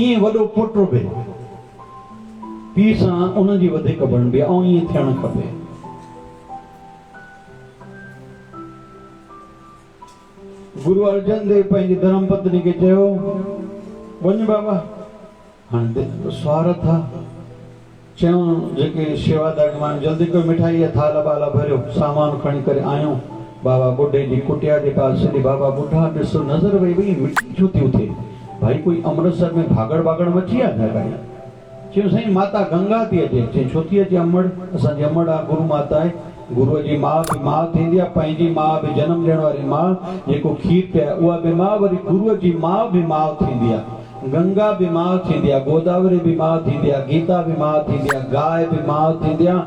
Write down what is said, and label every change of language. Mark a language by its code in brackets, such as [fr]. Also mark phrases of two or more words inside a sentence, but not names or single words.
[sd] ईअं वॾो पुटु बि पीउ सां उनजी वधीक बणबी आहे, ऐं ईअं थियणु खपे। गुरु अर्जन देव पंहिंजी धर्म पत्नी खे चयो, वञ बाबा, हाणे स्वार्थ आहे। चयो जेके शेवादार माण्हू, जल्दी कोई मिठाई या थाल बाला भरियो, सामान खणी करे आहियूं। बाबा ॿुढे जी कुटिया जे पास छॾी। बाबा ॿुढा ॾिसो, नज़र वई भई मिटी छो थी उथे, भाई कोई अमृतसर में भागड़ भागड़ मची आहे छा काई। चयो साईं माता गंगा थी अचे। चई छो थी अचे, अमड़ असांजी अमड़ आहे, गुरु माता आहे। गुरुअ जी माउ बि माउ थींदी आहे, पंहिंजी माउ बि जनम ॾियण वारी माउ, जेको खीर पिया उहा बि माउ, वरी गुरुअ जी माउ बि माउ थींदी आहे। गंगा भी मां थींदी आहे, गोदावरी भी मां थींदी आहे, गीता भी मां थींदी आहे, गाय भी मां थींदी आहे।